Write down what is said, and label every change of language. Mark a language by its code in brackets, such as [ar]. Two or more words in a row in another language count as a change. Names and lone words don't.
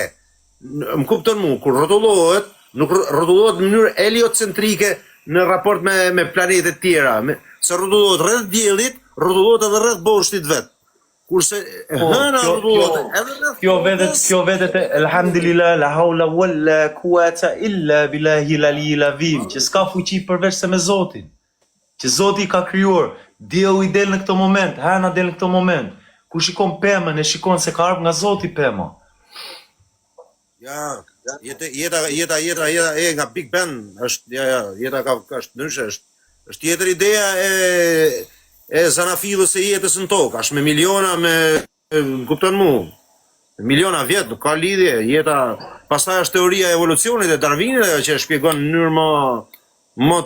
[sq] Më kupton mua, kur rrotullohet, nuk rrotullohet në mënyrë heliocentrike në raport me planetet tjera. Se rrotullohet rreth diellit, rrotullohet edhe rreth boshtit vet. Kurse hëna rrotullohet edhe rreth. Kjo vetet [ar] الحمد لله لا حول ولا قوة إلا بالله العلي العظيم, [sq] që s'ka fuqi përveç se me Zotin. Që Zoti ka krijuar, dielli i del në këtë moment, hëna del në këtë moment. Kur shikon pemën, e shikon se ka ardhur nga Zoti pema. Ja, jeta e nga Big Ben jeta është ndryshe, është tjetër ideja e zanafillës e jetës në tokë, është me miliona, kupton mu, miliona vjet, nuk ka lidhje, jeta, pastaj është teoria e evolucionit e Darwinit që e shpjegon në mënyrë më shkencore